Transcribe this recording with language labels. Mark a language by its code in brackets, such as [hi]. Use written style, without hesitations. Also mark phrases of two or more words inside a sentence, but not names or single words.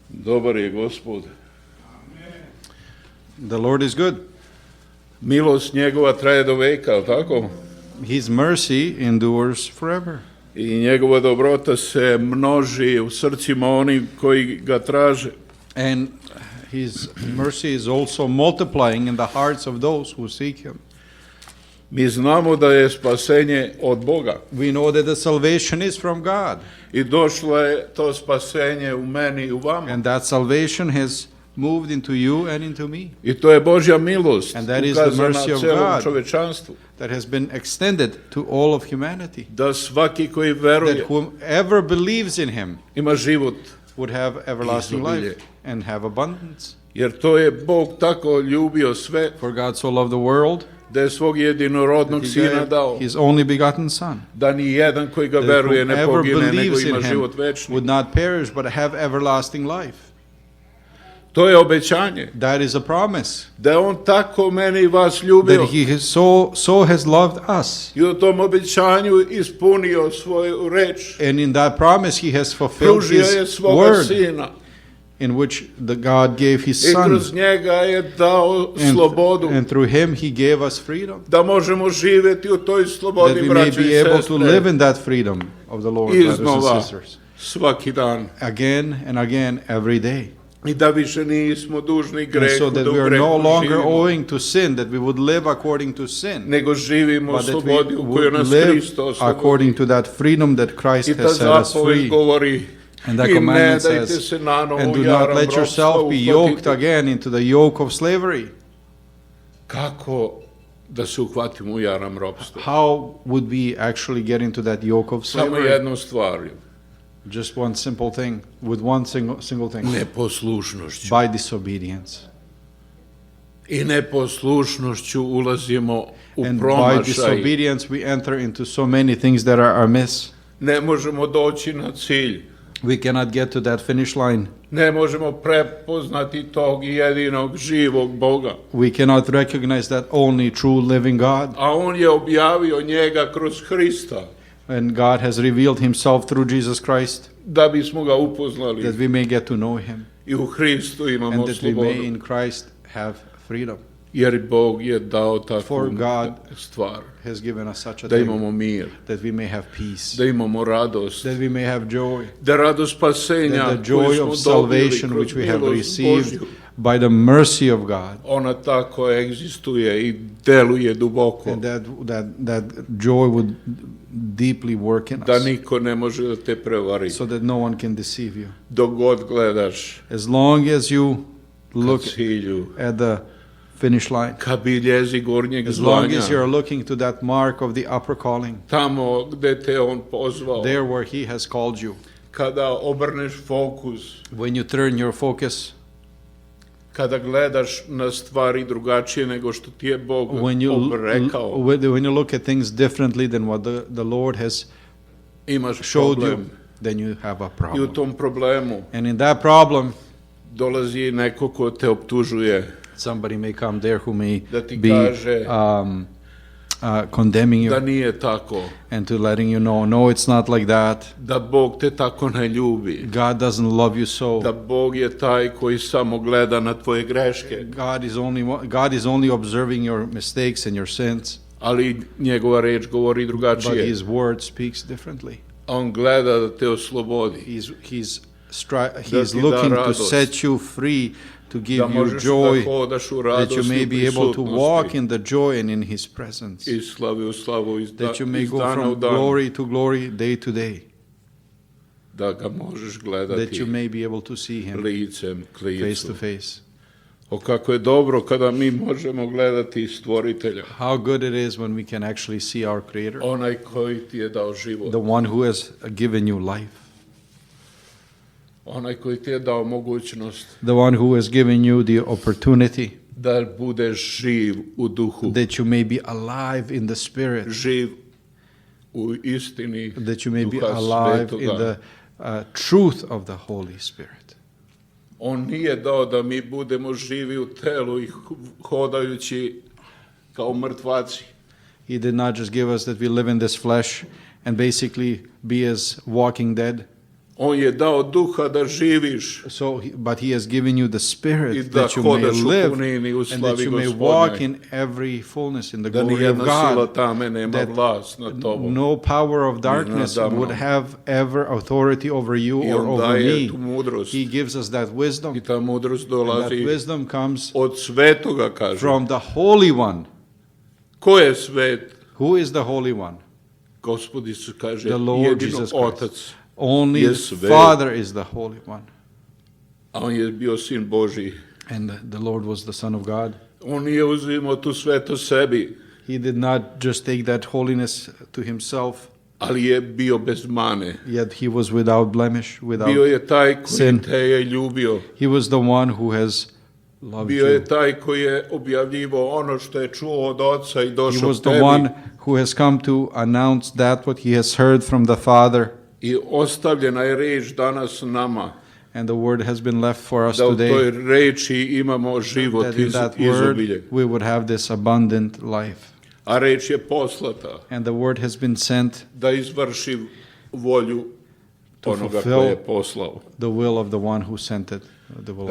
[sr] Dobar je Gospod. [en] The Lord is good. [sr] Milost njegova traje do veka, ali tako? [en] His mercy endures forever. [sr] I njegova dobrota se množi u srcima onih koji ga traže. [en] And his mercy is also multiplying in the hearts of those who seek him. [sr] Mi znamo da je spasenje od Boga. [en] We know that the salvation is from God. [sr] I došlo je to spasenje u meni i u vama. [en] And that salvation has moved into you and into me. [sr] I to je Božja milost [en] And that is the mercy of [sr] celom [en] God [sr] čovečanstvu. [en] that has been extended to all of humanity. [sr] Da svaki koji veruje [en] That whoever believes in him [sr] ima život. [en] would have everlasting [sr] Izobilje. [en] life and have abundance. [sr] Jer to je Bog tako ljubio sve [en] For God so loved the world [sr] da je svog jedinorodnog [en] that he [sr] sina [en] gave [sr] dao. [en] his only begotten Son, [sr] Da ni jedan koji ga [en] that [sr] veruje ne [en] whoever [sr] pogine, nego [en] believes [sr] ima [en] in him [sr] život večni. [en] would not perish but have everlasting life. [sr] To je obećanje. [en] That is a promise. [sr] Da je on tako mene i vas ljubio. [en] That he has so has loved us. [sr] I u tom obećanju ispunio svoju reč. [en] And in that promise he has fulfilled [sr] Pružio je [en] his [sr] svoga [en] word, [sr] sina. [en] in which the God gave his [sr] I [en] Son. [sr] kroz njega je dao slobodu. [en] And through him he gave us freedom. [sr] Da možemo živjeti u toj [en] That [sr] slobodi, [en] we may [sr] braće [en] be [sr] i [en] able to live [sr] sestre. [en] in that freedom of the Lord, brothers [sr] Iznova, [en] and sisters. [sr] svaki dan. [en] Again and again, every day. [sr] I da više nismo dužni [en] And [sr] grehu, [en] so that [sr] da [en] we [sr] u [en] are no [sr] grehu [en] longer [sr] živimo. [en] owing to sin, that we would live according to sin, [sr] Nego živimo u [en] but that we [sr] slobodi u kojoj [en] would [sr] nas [en] live [sr] Hristo [en] according [sr] oslobodi. [en] to that freedom that Christ [sr] I ta [en] has set us [sr] zapoved [en] free. [sr] govori [en] And that [sr] i ne [en] commandment [sr] dajte [en] says, [sr] se nanovo [en] and [sr] u [en] do not [sr] jaram [en] let [sr] ropstva [en] yourself be yoked [sr] uhvatiti. [en] again into the yoke of slavery. [sr] Kako da se uhvatimo u jaram ropstva? [en] How would we actually get into that yoke of [sr] Samo [en] slavery? [sr] jednom stvari. [en] Just one simple thing, with one single thing, [sr] Neposlušnošću. [en] by disobedience. [sr] I neposlušnošću ulazimo u [en] And by [sr] promašaj. [en] disobedience we enter into so many things that are amiss. [sr] Ne možemo doći na cilj. [en] We cannot get to that finish line. [sr] Ne možemo prepoznati tog jedinog živog Boga. [en] We cannot recognize that only true living God. [sr] A on je objavio njega kroz Hrista [en] And God has revealed himself through Jesus Christ, [sr] da bismo ga upoznali. [en] that we may get to know him, [sr] I u Hristu imamo [en] and that we may [sr] slobodu. [en] in Christ have freedom. [sr] Jer Bog je dao [en] For [sr] takvu [en] God [sr] stvar. [en] has given us such a [sr] Da [en] thing, [sr] imamo mir. [en] that we may have peace, [sr] Da imamo radost. [en] that we may have joy, [sr] Da radost spasenja [en] that the [sr] koju [en] joy [sr] smo [en] of [sr] dobili [en] salvation [sr] kroz [en] which we have [sr] milost [en] received [sr] Božju, [en] by the mercy of God, [sr] ona tako egzistuje i deluje duboko. [en] and that joy would deeply work in [sr] Da [en] us, [sr] niko ne može da te prevari. [en] so that no one can deceive you. [sr] Dok god gledaš [en] As long as you [sr] ka [en] look [sr] cilju, [en] at the finish line, [sr] ka biljezi gornjeg [en] as long [sr] zvanja, [en] as you're looking to that mark of the upper calling, [sr] tamo gde te on pozvao, [en] there where he has called you, [sr] kada obrneš fokus, [en] when you turn your focus, [sr] kada gledaš na stvari drugačije nego što ti je Bog rekao, [en] when you look at things differently than what the Lord has [sr] imaš [en] showed you, [sr] problem. [en] then you have a [sr] I u [en] problem. [sr] tom problemu [en] And in that problem, [sr] dolazi neko ko te optužuje, [en] somebody may come there who may [sr] da ti [en] be [sr] kaže [en] condemning [sr] da [en] you [sr] nije tako, [en] and to letting you know, no, it's not like that. [sr] da Bog te tako ne ljubi, [en] God doesn't love you so. [sr] da Bog je taj koji samo gleda na tvoje greške, [en] God is only observing your mistakes and your sins, [sr] ali njegova reč govori [en] but [sr] drugačije. [en] his word speaks differently. [sr] On gleda da te oslobodi, [en] He's [sr] ti da [en] looking to [sr] radost, [en] set you free, to give [sr] da [en] you [sr] možeš [en] joy, [sr] da hodaš u [en] that [sr] radosti [en] you may [sr] i [en] be able to walk [sr] prisutnosti, [en] in the joy and in his presence, [sr] iz slave u slavu, iz [en] that you may [sr] iz [en] go [sr] dana u [en] from [sr] dan, [en] glory to glory, day to day, [sr] da ga možeš [en] that [sr] gledati [en] you may be able to see him [sr] licem k [en] face [sr] licu. [en] to face. [sr] O kako je dobro kada mi možemo gledati stvoritelja, [en] How good it is when we can actually see our Creator, [sr] onaj koji ti je dao život, [en] the one who has given you life, [sr] onaj koji ti je dao mogućnost [en] the one who has given you the opportunity [sr] da budeš živ u duhu, [en] that you may be alive in the Spirit, [sr] živ u istini [en] that you may be [sr] Duha [en] alive in [sr] Svetoga. [en] the truth of the Holy Spirit. [sr] On nije dao da mi budemo živi u telu i hodajući kao mrtvaci. [en] He did not just give us that we live in this flesh and basically be as walking dead. [sr] On je dao duha da živiš [en] But he has given you the [sr] i [en] Spirit [sr] da [en] that you may [sr] hodaš u [en] live [sr] punini u [en] and that [sr] slavi [en] you may walk [sr] Gospodnjoj. [en] in every fullness in the [sr] Da [en] glory of [sr] nijedna sila [en] God. [sr] tame nema [en] that [sr] vlast nad tobom. [en] No power of darkness [sr] nadamnom. [en] would have ever authority over you [sr] I [en] or [sr] on [en] over [sr] daje [en] me. [sr] tu mudrost. [en] He gives us that wisdom. [sr] I ta mudrost [en] And that [sr] dolazi [en] wisdom comes [sr] od svetoga, kaže. [en] from the Holy One. [sr] Ko je svet? [en] Who is the Holy One? [sr] Gospod Isus kaže, [en] The Lord [sr] jedino [en] Jesus Christ. [sr] Otac. [en] Only [sr] je [en] the [sr] svet. [en] Father is the Holy One. [sr] A on je bio sin Božji. [en] And the Lord was the Son of God. [sr] On nije uzimao tu svetost sebi, [en] He did not just take that holiness to himself, [sr] ali je bio bez mane. [en] yet he was without blemish, [sr] Bio [en] without. [sr] je taj koji [en] sin. [sr] te je ljubio. [en] He was the one who has loved [sr] Bio je [en] you. [sr] taj koji je objavljivao ono što je čuo od Oca i [en] He [sr] došao [en] was [sr] k [en] the [sr] tebi. [en] one who has come to announce that what he has heard from the Father. [sr] I ostavljena je reč danas nama, [en] And the word has been left for us [sr] da u toj [en] today, [sr] reči imamo život [en] that in that word [sr] izobilje. [en] we would have this abundant life. [sr] A reč je poslata [en] And the word has been sent [sr] da izvrši volju [en] to [sr] onoga [en] fulfill [sr] koje je poslao. [en] the will of the one who sent it, the will of the